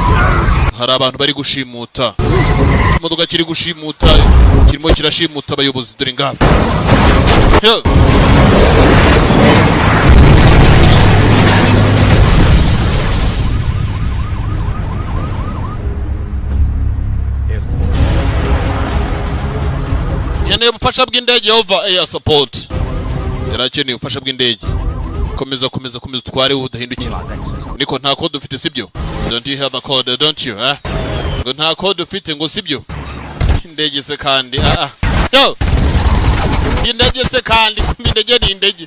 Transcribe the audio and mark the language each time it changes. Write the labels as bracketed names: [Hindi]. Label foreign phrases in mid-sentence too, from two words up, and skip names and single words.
[Kinyarwanda] Hari abantu bari gushimuta. Imodoka kiri gushimuta kirimo kirashimuta abayobozi dore ngabo. Yane ubufasha bw'indege [English] over air support. [Kinyarwanda] Yarakeneye ubufasha bw'indege. Komeza tware udahindukira. Niko nta code ufite sibyo? [English] Don't you have a code, don't you? [Kinyarwanda] Ngo nta code ufite ngo sibyo? Indege se kandi Yo. Indege se kandi indege ni indege.